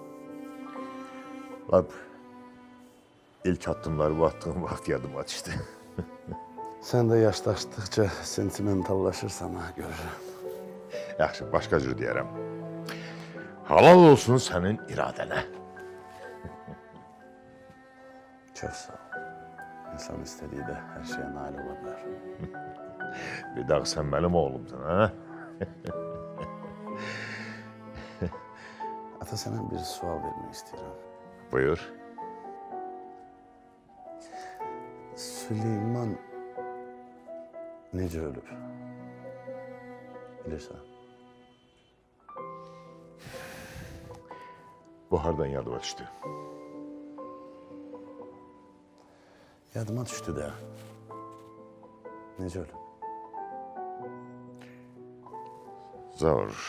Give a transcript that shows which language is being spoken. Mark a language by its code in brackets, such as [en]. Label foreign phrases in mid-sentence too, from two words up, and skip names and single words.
[az] Bak, ilk addımları attığım vaxt yadıma düşdü. [tr] Sen de yaşlaştıkça sentimentallaşırsan ha görürüm. [az] Yaxşı, başqa cür deyərəm. Halal olsun sənin iradənə. [tr] Çok sağ ol. İnsan istediği de her şeye nail olabilir. [az] Bir daha sən mənim oğlumsan, ha? [tr] Ata sana bir sual vermek istiyorum. Buyur. [az] Süleyman nece ölüb? Bilirsən. Bu hardan yadıma düşdü? [tr] Yadıma düştü de. [az] Nece ölüb? [tr] Zor.